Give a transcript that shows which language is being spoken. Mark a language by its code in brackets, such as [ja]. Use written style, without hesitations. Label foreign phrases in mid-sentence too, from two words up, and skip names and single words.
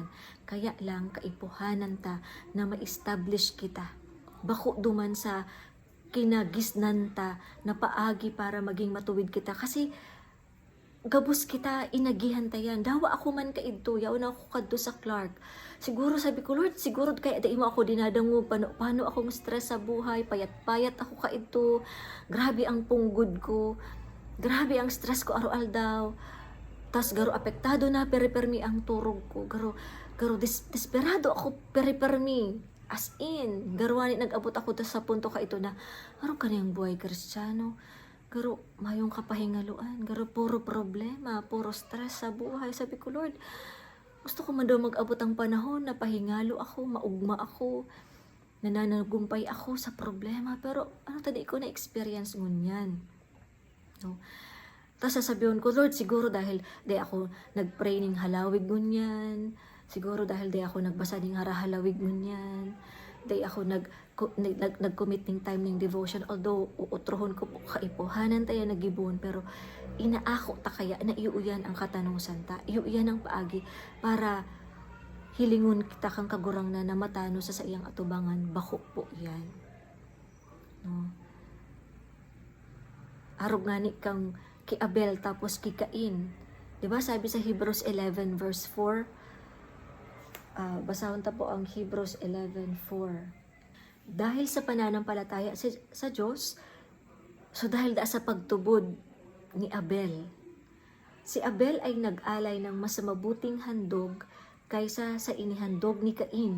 [bik] Kaya lang kaipuhanan ta na ma-establish kita. Bako duman sa kinagisnan ta na paagi para maging matuwid kita. Kasi gabos kita, inagihan ta yan. Dawa ako man kaidto, yaon ako kadto sa Clark. Siguro sabi ko, Lord, siguro kaya dai mo ako dinadango, paano akong stress sa buhay, payat-payat ako kaidto. Grabe ang punggod ko. Grabe ang stress ko araw-al daw. Tas garo apektado na peripermi ang turog ko. Garo desperado ako peripermi. [en] As in, [bik] garwani nag-abot ako sa punto ka ito na garo kaniyang buhay Kristiyano. Garo mayong kapahingaluan. Garo puro problema, puro stress sa buhay. Sabi ko, Lord, gusto ko man daw mag-abot ang panahon na pahingalo ako, maugma ako, nananagumpay ako sa problema. Pero ano tadi ko na-experience ngunyan. No. Tapos sasabihin ko, Lord, siguro dahil di ako nag-pray ning halawig ngunyan, siguro dahil di ako nagbasa ning harahalawig ngunyan, di ako nag-commit ning time ning devotion, although uutrohon ko po kaipuhanan tayo nagibon, pero inaako ta kaya na iuyan ang katanusan ta, iuyan ang paagi para hilingon kita kang kagurang na matano sa iyang atubangan, bako po yan. No. Arog nga ni kang ki Abel tapos ki Cain. Diba sabi sa Hebrews 11 verse 4? Basahon ta po ang Hebrews 11:4. [tl] Dahil sa pananampalataya sa Diyos, so dahil sa pagtubod ni Abel, si Abel ay nag-alay ng mas mabuting handog kaysa sa inihandog ni Cain.